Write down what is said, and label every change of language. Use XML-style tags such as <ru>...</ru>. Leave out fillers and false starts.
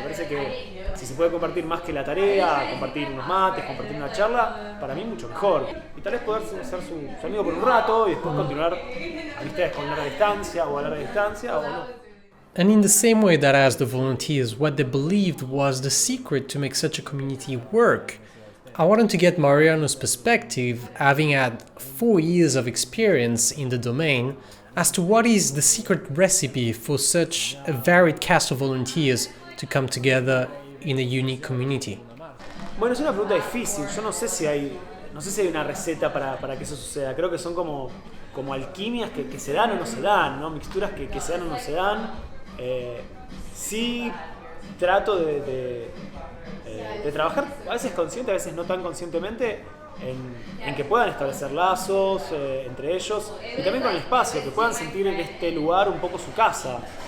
<es>Me parece que si se puede compartir más que la tarea, compartir unos mates, compartir una charla, para mí mucho mejor. Y tal vez poder ser su amigo por un rato y después continuar amistades con larga distancia o a larga distancia o no.</es> <en>And in the same way that I asked the volunteers what they believed was the secret to make such a community work, I wanted to get Mariano's perspective, having had 4 years of experience in the domain, as to what is the secret recipe for such a varied cast of volunteers to come together in a unique community.</en> <es>Bueno, es una pregunta difícil. Yo no sé si hay una receta para que eso suceda. Creo que son como alquimias que se dan o no se dan, ¿no? Mixturas que se dan o no se dan. Sí trato de de trabajar, a veces consciente, a veces no tan conscientemente, en que puedan establecer lazos entre ellos y también con el espacio, que puedan sentir en este lugar un poco su casa.</es>